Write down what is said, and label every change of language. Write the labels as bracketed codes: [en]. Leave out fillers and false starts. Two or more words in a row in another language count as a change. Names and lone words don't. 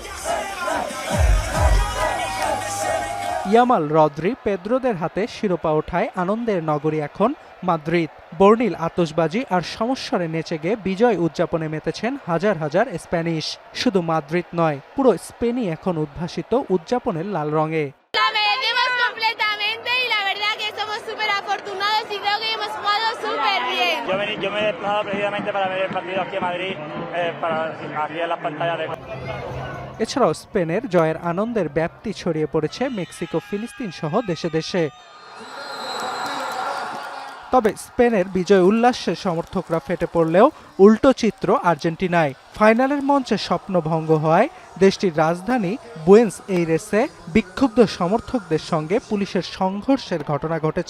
[bn] ইয়ামাল, রদ্রি, পেদ্রোদের হাতে শিরোপা ওঠায় আনন্দের নগরী এখন মাদ্রিদ। বর্ণিল আতশবাজি আর সমস্বরে নেচে গিয়ে বিজয় উদযাপনে মেতেছেন হাজার হাজার স্প্যানিশ। শুধু মাদ্রিদ নয়, পুরো স্পেনই এখন উদ্ভাসিত উদযাপনের লাল রঙে। [es] Yo me he desplazado precisamente para ver el partido aquí en Madrid, aquí en la pantalla de... [bn] এছাড়াও স্পেনের জয়ের আনন্দের ব্যাপ্তি ছড়িয়ে পড়েছে মেক্সিকো, ফিলিস্তিন সহ দেশে দেশে। তবে স্পেনের বিজয় উল্লাসে সমর্থকরা ফেটে পড়লেও উল্টো চিত্র আর্জেন্টিনায়। ফাইনালের মঞ্চে স্বপ্নভঙ্গ হওয়ায় দেশটির রাজধানী বুয়েন্স এইরেসে বিক্ষুব্ধ সমর্থকদের সঙ্গে পুলিশের সংঘর্ষের ঘটনা ঘটেছে।